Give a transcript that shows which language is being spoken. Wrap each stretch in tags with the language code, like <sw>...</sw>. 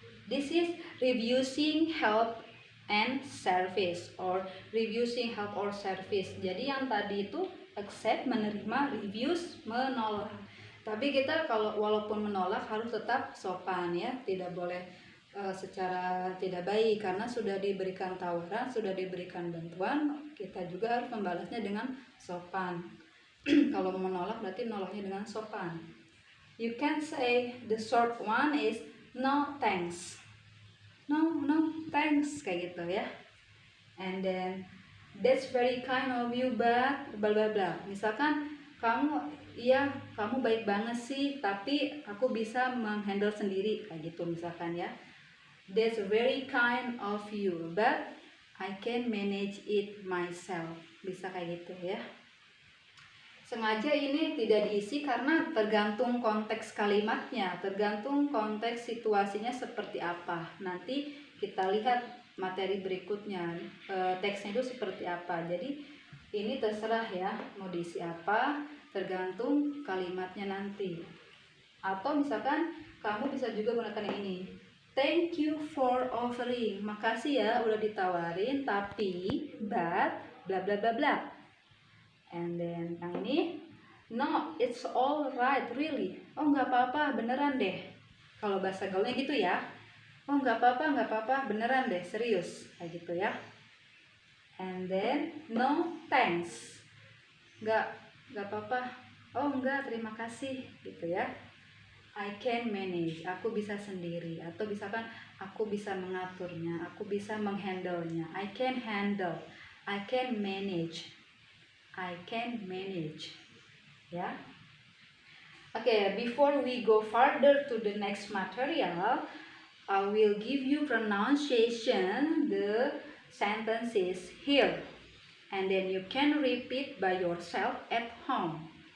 <en>This is refusing help and service, or refusing help or service.</en> <id>Jadi yang tadi itu accept, menerima, refuse, menolak. Tapi kita kalau walaupun menolak harus tetap sopan ya, tidak boleh secara tidak baik, karena sudah diberikan tawaran, sudah diberikan bantuan, kita juga harus membalasnya dengan sopan. Kalau menolak berarti menolaknya dengan sopan.</id> <en>You can say the short one is no thanks, no thanks,</en> <id>kayak gitu ya.</id> <en>And then that's very kind of you but bla bla bla.</en> <id>Misalkan kamu baik banget sih, tapi aku bisa menghandle sendiri, kayak gitu misalkan ya.</id> <en>That's very kind of you but I can manage it myself,</en> <id>bisa kayak gitu ya. Sengaja ini tidak diisi karena tergantung konteks kalimatnya, tergantung konteks situasinya seperti apa. Nanti kita lihat materi berikutnya, teksnya itu seperti apa. Jadi ini terserah ya, mau diisi apa, tergantung kalimatnya nanti. Atau misalkan kamu bisa juga gunakan yang ini.</id> <en>Thank you for offering.</en> <id>Makasih ya udah ditawarin, tapi</id> <en>but bla bla bla bla. And then</en> <id>yang ini,</id> <en>no, it's all right, really.</en> <id>Oh nggak apa-apa, beneran deh. Kalau bahasa gaulnya gitu ya. Oh nggak apa-apa, beneran deh, serius, kayak gitu ya.</id> <en>And then no thanks,</en> <id>nggak apa-apa. Oh enggak, terima kasih, gitu ya.</id> <en>I can manage,</en> <id>aku bisa sendiri. Atau misalkan aku bisa mengaturnya, aku bisa menghandle-nya.</id> <en>I can handle, I can manage, I can manage. Ya. Okay, before we go further to the next material, I will give you pronunciation the sentences here, and then you can repeat by yourself at home.</en>